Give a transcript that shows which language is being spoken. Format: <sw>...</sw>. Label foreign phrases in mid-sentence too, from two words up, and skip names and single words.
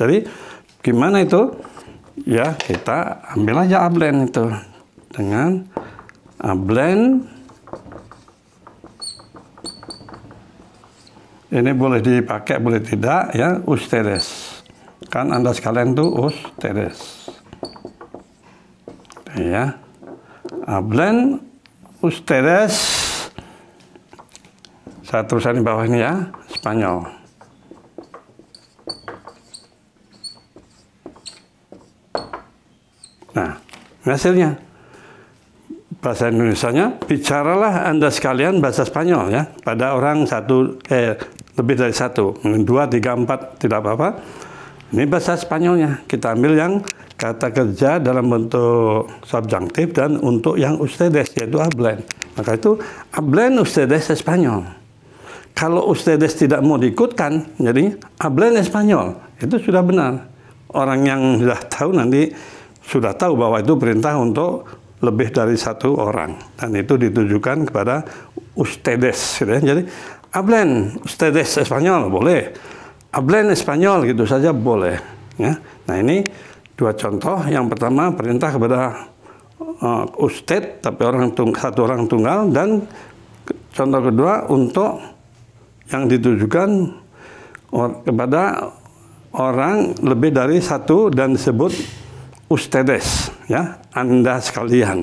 <id>Jadi, gimana itu? Ya, kita ambil aja hablen itu. Dengan hablen, ini boleh dipakai, boleh tidak, ya, ustedes. Kan Anda sekalian tuh ustedes.</id> <es>Ya. Hablen ustedes.</es> <id>Saya tulisan di bawah ini ya, Spanyol. Nah, hasilnya. Bahasa Indonesianya, bicaralah Anda sekalian bahasa Spanyol ya, pada orang lebih dari satu, 2, 3, 4, tidak apa-apa. Ini bahasa Spanyolnya, kita ambil yang kata kerja dalam bentuk subjunktif dan untuk yang ustedes, yaitu hablen. Maka itu,</id> <es>hablen ustedes Espanyol.</es> <id>Kalau ustedes tidak mau diikutkan, jadi</id> <es>hablen Espanyol,</es> <id>itu sudah benar. Orang yang sudah tahu nanti, sudah tahu bahwa itu perintah untuk lebih dari satu orang, dan itu ditujukan kepada ustedes, gitu ya. Jadi</id> <es>hablen ustedes Espanyol</es> <id>boleh,</id> <es>hablen Espanyol</es> <id>gitu saja boleh. Ya. Nah, ini dua contoh. Yang pertama perintah kepada usted, tapi satu orang tunggal, dan contoh kedua untuk yang ditujukan kepada orang lebih dari satu dan disebut ustedes, ya, Anda sekalian.</id>